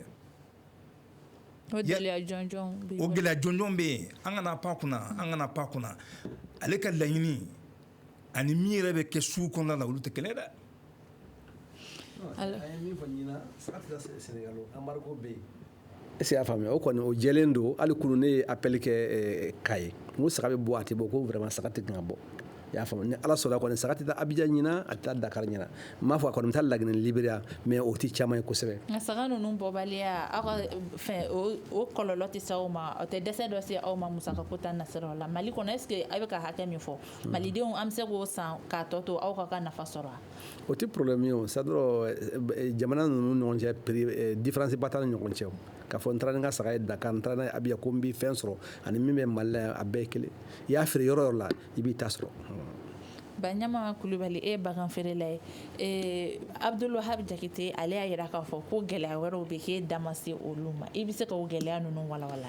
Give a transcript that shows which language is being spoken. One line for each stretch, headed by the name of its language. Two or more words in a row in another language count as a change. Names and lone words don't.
Bambara: o gɛlɛya jɔnjɔn bɛ yen an kana pan kunna ale ka laɲini ani min yɛrɛ bɛ kɛ sugu kɔnɔna la olu tɛ kɛlɛ dɛ. a ye min fɔ ɲinan saga tɛ taa Sénégal embargo bɛ yen
French: est-ce que
Bambara: y'a faamuya o kɔni o jɛlen don hali kunu ne ye appel kɛ Kaye n ko saga bɛ bɔ a tɛ bɔ ko vraiment saga tɛ kan ka bɔ i y'a faamu ni ala sɔnna kɔni saga tɛ taa Abidjan ɲinan a tɛ taa Dakar ɲinan n m'a fɔ a kɔni bɛ taa Laginɛ ni Libéria mais o tɛ caman ye kosɛbɛ. nka saga ninnu bɔbaliya aw ka fɛn o kɔlɔlɔ tɛ se aw ma o tɛ dɛsɛ dɔ se aw ma musakako ta nasiraw la Mali kɔnɔ
French: est-ce que
Bambara: a bɛ ka hakɛ min fɔ malidenw an bɛ se k'o san k'a tɔ to aw ka nafa sɔrɔ wa. o tɛ problème ye o
French: c'est à dire
Bambara: jamana ninnu ɲɔgɔn cɛ
French: prix différence
Bambara: ba t'an ni ɲɔgɔn cɛ o k'a fɔ n taara ni n ka saga ye Dakar n taara n'a ye Abidjan ko n bɛ fɛn sɔrɔ ani min bɛ Mali la a bɛɛ ye kelen i y'a feere yɔrɔ o yɔrɔ la i b'i ta sɔrɔ. Banyama Kulubali e bagan feerela ye Abdulwahab Jakite ale y'a jira k'a fɔ ko gɛlɛya wɛrɛw bɛ k'e da ma se olu ma i bɛ se k'o gɛlɛya ninnu walawala.